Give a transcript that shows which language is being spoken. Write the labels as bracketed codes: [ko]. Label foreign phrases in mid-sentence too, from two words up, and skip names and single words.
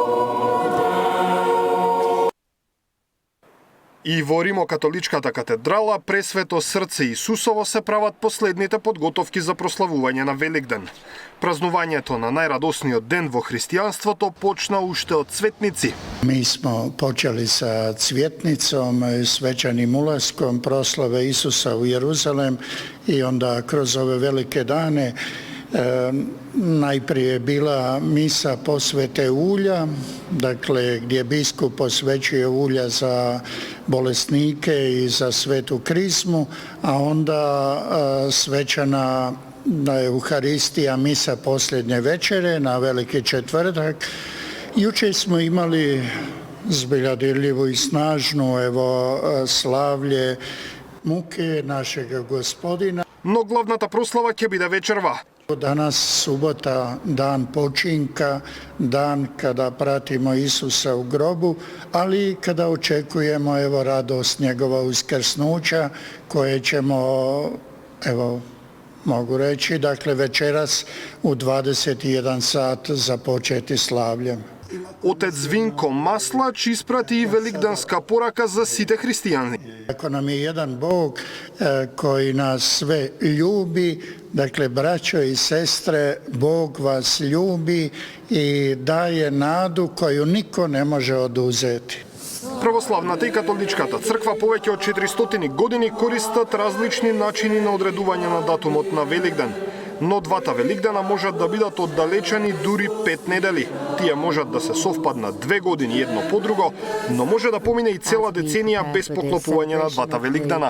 [mk] И во Римокатоличката катедрала Пресвето Срце Исусово се прават последните подготовки за прославување на Великден. Празнувањето на најрадосниот ден во христијанството почна уште од цветници. [hr] Mi smo počeli sa cvjetnicom, svečanim ulaskom proslave Isusa u Jeruzalem i onda kroz ove velike dane najprije je bila misa posvete ulja, dakle gdje biskup posvećuje ulja za bolesnike i za svetu krizmu, a onda svečana Euharistija, misa posljednje večere na Veliki četvrtak. Jučer smo imali zbilja dirljivu i snažnu slavlje muke našega Gospodina. [mk] Но главната прослава ќе биде вечерва. [hr] Danas subota, dan počinka, dan kada pratimo Isusa u grobu, ali i kada očekujemo radost njegova uskrsnuća koje ćemo, mogu reći, dakle večeras u 21 sat započeti slavljem. [mk] Отец Винко Маслач испрати и великденска порака за сите христијани. [hr] Ако нам je jedan Bog koji nas sve ljubi, dakle braćo i sestre, Bog vas ljubi i daje nadu koju niko ne može oduzeti. [mk] Православната и католичката црква повеќе од 400 години користат различни начини на одредување на датумот на Великден. Но двата Великдена можат да бидат оддалечени дури 5 недели. Тие можат да се совпаднат 2 години едно по друго, но може да помине и цела деценија без поклопување на двата Великдена.